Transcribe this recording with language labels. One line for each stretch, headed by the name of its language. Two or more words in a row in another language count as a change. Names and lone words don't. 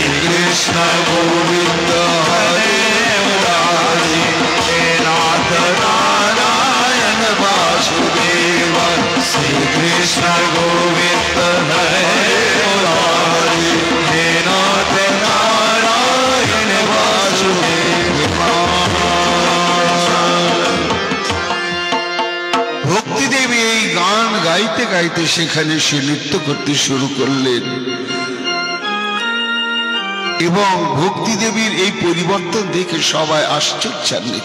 Sanskrit: কৃষ্ণ গোবিন্দ হরে মুরারি नाथ नारायण वासुदेव श्री कृष्ण गोविंद हरे मुरारी हे नाथ नारायण वासुदेव
Bangla: ভক্তি দেবী এই গান গাইতে গাইতে সেখানে সে নৃত্য করতে শুরু করলেন এবং ভক্তি দেবীর এই পরিবর্তন দেখে সবাই আশ্চর্যান্বিত।